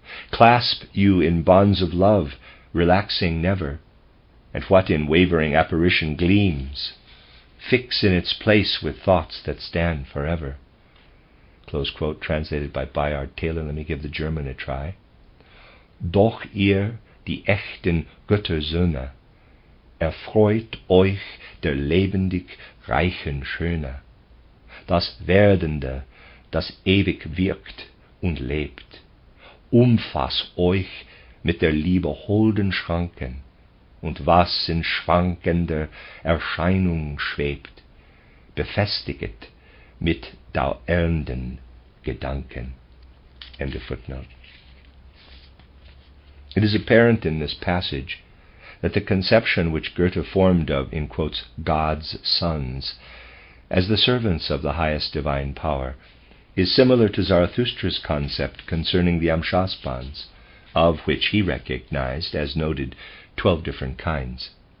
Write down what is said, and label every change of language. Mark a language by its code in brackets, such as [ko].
[en] Clasp you in bonds of love, relaxing never, and what in wavering apparition gleams, fix in its place with thoughts that stand forever." Close quote, translated by Bayard Taylor. Let me give the German a try. [de] "Doch ihr, die echten Göttersöhne, erfreut euch der lebendig reichen Schöne, das Werdende, das ewig wirkt und lebt. Umfass euch mit der Liebe holden Schranken, und was in schwankender Erscheinung schwebt, befestiget mit dauernden Gedanken." [en] End of footnote. It is apparent in this passage that the conception which Goethe formed of, in quotes, God's sons, as the servants of the highest divine power, is similar to Zarathustra's concept concerning the Amshaspans, of which he recognized, as noted, 12 different kinds.